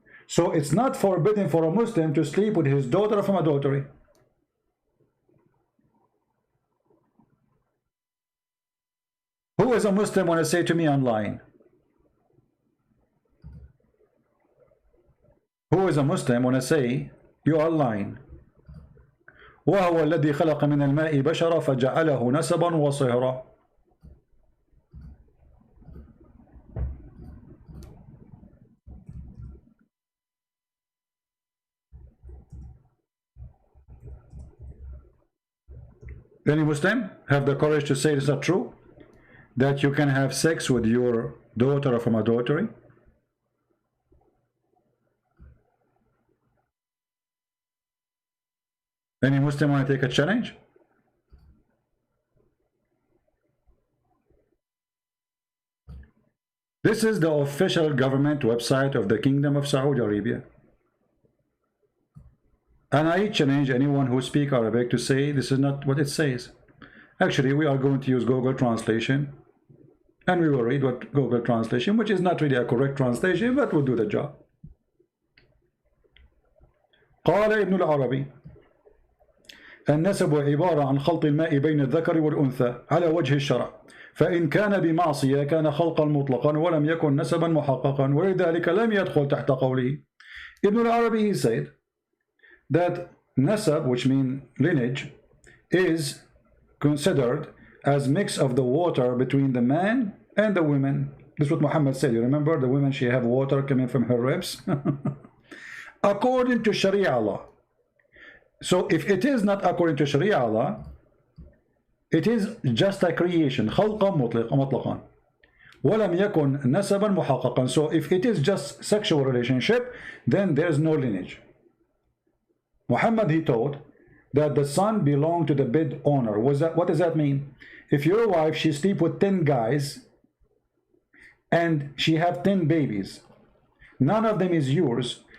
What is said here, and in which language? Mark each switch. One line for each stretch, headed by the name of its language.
English: So it's not forbidden for a Muslim to sleep with his daughter from adultery. Who is a Muslim want to say to me online? Who is a Muslim want to say you are lying?
Arabic: وهو الذي خلق من الماء بشرا فجعله نسبا وصهرا.
English: Any Muslim have the courage to say it's not true? That you can have sex with your daughter from adultery? Any Muslim want to take a challenge? This is the official government website of the Kingdom of Saudi Arabia. And I challenge anyone who speaks Arabic to say this is not what it says. Actually, we are going to use Google Translation. And we will read what Google Translation, which is not really a correct translation, but will do the job.
Arabic: قال ابن العربي النسب عبارة عن خلط الماء بين الذكر والأنثى على وجه الشرع فإن كان بمعصية كان خلقا مطلقا ولم يكن نسبا محققا ولذلك لم يدخل تحت قوله.
English: Ibn al-Arabi, he said that nasab, which means lineage, is considered as mix of the water between the man and the women. This is what Muhammad said. You remember the women, she have water coming from her ribs. According to Sharia law. So if it is not according to Sharia law, it is just a creation.
Arabic: خلقا مطلقا ولم يكن نسبا محققا.
English: So if it is just sexual relationship, then there is no lineage. Muhammad, he taught that the son belonged to the bed owner. What does that mean? If your wife, she sleep with 10 guys and she have 10 babies, none of them is yours.